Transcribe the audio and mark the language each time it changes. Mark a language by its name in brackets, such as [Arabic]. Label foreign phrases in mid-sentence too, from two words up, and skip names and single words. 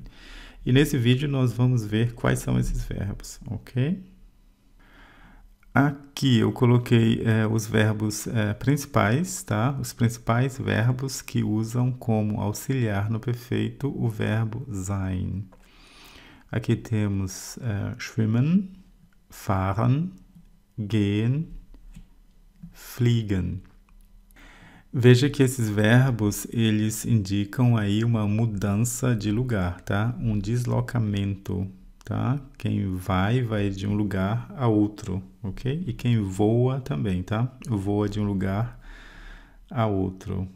[Portuguese] E nesse vídeo nós vamos ver quais são esses verbos, ok? Aqui eu coloquei os verbos principais, tá? Os principais verbos que usam como auxiliar no perfeito o verbo sein. Aqui temos [German] schwimmen, fahren, gehen, fliegen. [Portuguese] Veja que esses verbos, eles indicam aí uma mudança de lugar, tá? Um deslocamento, tá? Quem vai de um lugar a outro, ok? E quem voa também, tá? Voa de um lugar a outro.